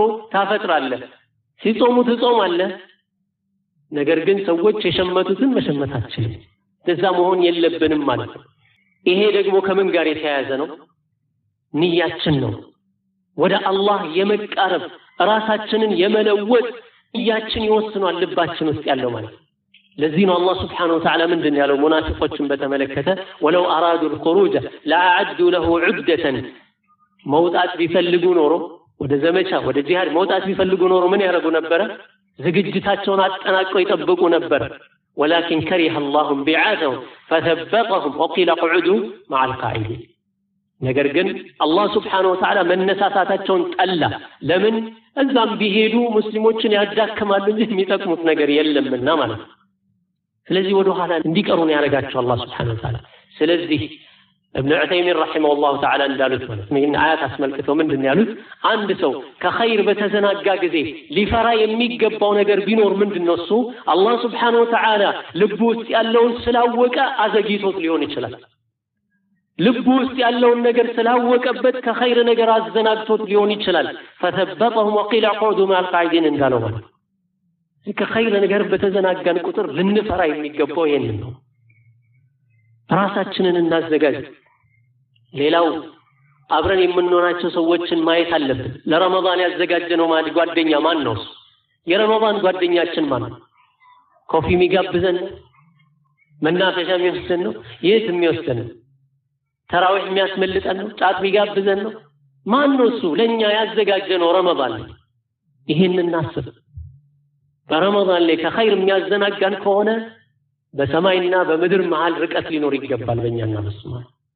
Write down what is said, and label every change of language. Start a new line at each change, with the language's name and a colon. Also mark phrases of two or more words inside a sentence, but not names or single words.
Amharic: ታፈጥራለህ ሲጾሙ ትጾማለህ ነገር ግን ሰዎች የሸመቱትን መሸመት አትችልም እንደዛ መሆን የለብንም ማለት ነው ይሄ ደግሞ ከምን ጋር የተያያዘ ነው ንያችን ነው ወደ አላህ የመቃረብ ራሳችንን የመለወጥ ንያችን ይወስናል ልባችን ውስጥ ያለው ማለት ለዚህ ነው አላህ
Arabic: سبحانه وتعالى
Amharic: ምንድን ያለው ሙናፊቆችን በተመለከተ
Arabic: ولو أرادوا الخروج لأعدوا له عدة
Amharic: መውጣት ቢፈልጉ ኖሮ ወደ ዘመቻ ወደ ጂሃድ መውጣት ቢፈልጉ ኖሮ ምን ያደርጉ ነበር ዝግጅታቸውን አጠናቀው ይጠብቁ ነበር
Arabic: ولكن كره الله بعاثهم فثبطهم وقيل اقعدوا مع القاعدين
Amharic: ነገር ግን አላህ
Arabic: سبحانه وتعالى
Amharic: መነሳሳታቸውን ጠላ ለምን እዛም ቢሄዱ ሙስሊሞችን ያዳክማሉ እንጂ የሚጠቅሙት ነገር የለምና ማለት ነው ስለዚህ ወደ ኋላ እንዲቀሩን ያረጋቸው አላህ
Arabic: سبحانه وتعالى
Amharic: ስለዚህ
Arabic: ابن عثيمين رحمه الله تعالى
Amharic: እንዳሉት ማለት ነው ይሄን አያት አስመልክተው ምንድነው ያሉት አንድ ሰው ከኸይር በተዘናጋ ጊዜ ሊፈራ የሚገባው ነገር ቢኖር ምንድነው እሱ አላህ
Arabic: سبحانه وتعالى
Amharic: ልቡ ውስጥ ያለውን ስላወቀ አዘግይቶት ሊሆን ይችላል ልቡ ውስጥ ያለውን ነገር ስላወቀበት ከኸይር ነገር አዘናግቶት ሊሆን ይችላል
Arabic: فثبطهم وقيل اقعدوا مع القاعدين
Amharic: እንዳለው ማለት ከኸይር ነገር በተዘናጋን ቁጥር ልንፈራ የሚገባው ይሄንን ነው ራሳችንን እናዘጋጅ ሌላው አብረን የምንኖራቸው ሰዎችን ማየት አለብን ለረመዳን ያዘጋጀነው ማድ ጓደኛ ማን ነው የረመዳን ጓደኛችን ማን ነው ኮፊ የሚጋብዘን መናፈሻ የሚወስደን ነው የት የሚወስደን ተራዊህ የሚያስመልጠን ነው ጫት የሚጋብዘን ነው ማን ነው እሱ ለኛ ያዘጋጀነው ረመዳን ይሄንን እናስብ በረመዳን ላይ ከኸይር የሚያዘናጋን ከሆነ በሰማይና በምድር መሃል ርቀት ሊኖር ይገባል በእኛና በሱ ማለት